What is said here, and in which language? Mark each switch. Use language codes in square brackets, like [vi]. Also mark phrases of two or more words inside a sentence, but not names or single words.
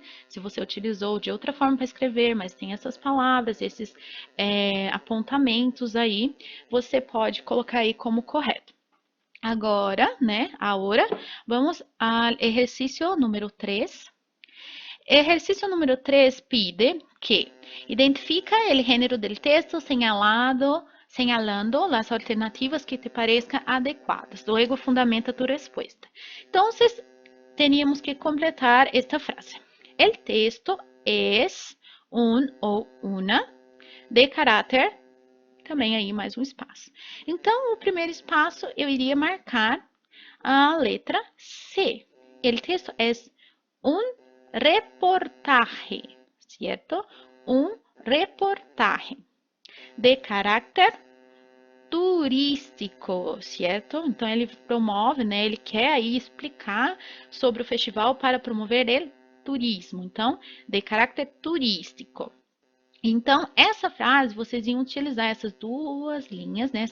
[pt] Se você utilizou de outra forma para escrever, mas tem essas palavras, esses apontamentos aí, você pode colocar aí como correto. Agora, né? Agora, vamos ao exercício número 3. Exercício número 3 pide que identifica o gênero do texto señalando as alternativas [es] que te parezcan [pt] adequadas. [es] Luego fundamenta tu respuesta. [pt] Então, teníamos que completar esta frase. [es] El texto es un [pt] ou una de caráter, também aí mais um espaço. Então, o primeiro espaço eu iria marcar a letra C. [es] El texto es un reportaje, ¿cierto? Un reportaje de caráter turístico, certo? [pt] Então, ele promove, né? Ele quer aí explicar sobre o festival para promover o turismo. Então, de caráter turístico. Então, essa frase, vocês iam utilizar essas duas linhas, né?